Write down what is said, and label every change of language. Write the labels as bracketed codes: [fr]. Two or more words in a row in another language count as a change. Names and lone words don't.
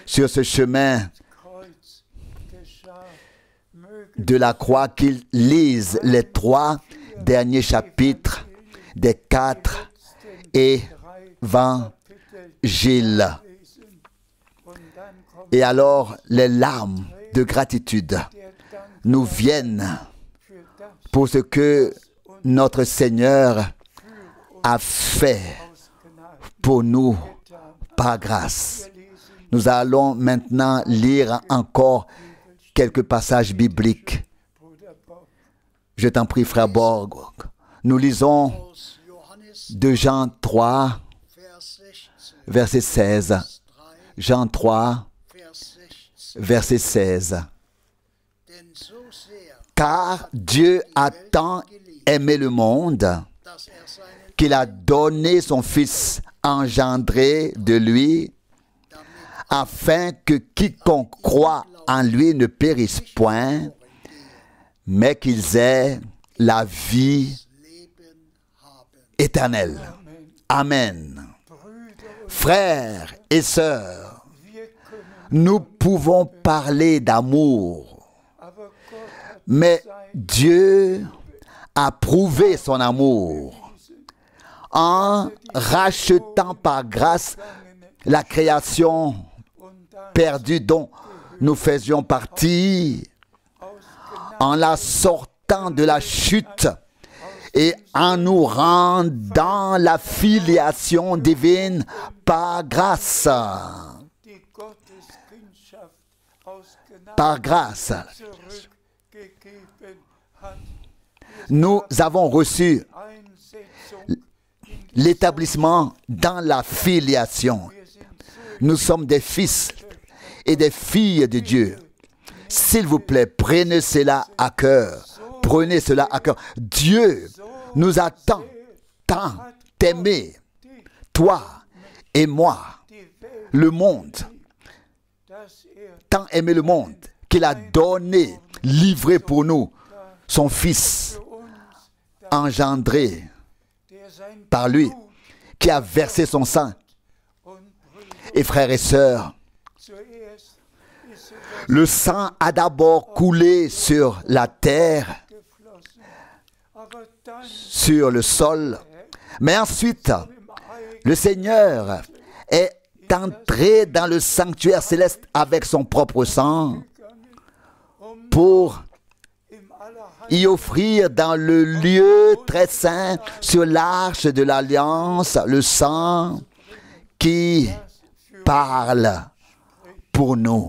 [fr] sur ce chemin [de] Kreuz geschah, möge [fr] de la croix, qu'ils lisent les 3 derniers chapitres des 4 évangiles. [de] lesen. Und dann kommt [fr] Et alors, les larmes de gratitude [de] der Dank [fr] nous viennent [de] für das [fr] pour ce que notre Seigneur a fait [de] aus Gnade [fr] pour nous [de] getan. [fr] par grâce. [de] Wir lesen [fr] Nous allons maintenant lire encore quelques passages bibliques. [de] Bruder Bob, [fr] Je t'en prie, frère Borg. Nous lisons [de] Aus Johannes [fr] de Jean 3, [de] Vers 16, [fr] verset 16. 3, Jean 3, [de] Vers 16. [fr] verset 16. [de] Denn so sehr, [fr] Car Dieu a tant aimé le monde [de] dass seinen [fr] qu'il a donné son Fils engendré de lui, afin que quiconque croit en lui ne périsse point, mais qu'ils aient la vie [de] Leben haben. [fr] éternelle. Amen. Frères et sœurs, [de] wir können, [fr] nous pouvons parler d'amour, [de] aber Gott hat [fr] mais Dieu a prouvé son amour en rachetant par grâce la création [de] und dann [fr] perdue dont nous faisions partie, [de] aus Gnade [fr] en la sortant de la chute et en nous rendant la filiation divine par grâce. [de] die Gotteskindschaft aus Gnade [fr] Par grâce, [de] zurückgegeben hat. [fr] nous avons reçu [de] Einsetzung, [fr] l'établissement dans la filiation. [de] wir sind [fr] Nous sommes des fils et des filles de Dieu. S'il vous plaît, prenez cela à cœur. Prenez cela à cœur. Dieu nous a tant aimés, toi et moi, [de] die Welt, [fr] le monde, [de] dass [fr] tant aimé le monde, qu'il a donné, livré pour nous, son Fils [de] für uns, [fr] engendré [de] der sein [fr] par lui, [de] Blut [fr] qui a versé son sang. [de] und Brüder, [fr] Et frères et sœurs, [de] zuerst ist [fr] le sang a d'abord coulé sur la terre, [de] geflossen, aber dann [fr] sur le sol, mais ensuite, [de] im Eigen [fr] le Seigneur est entré dans le sanctuaire céleste avec son propre sang pour [de] im Allerheiligsten [fr] y offrir dans le lieu très saint sur l'arche de l'alliance le sang qui parle pour nous.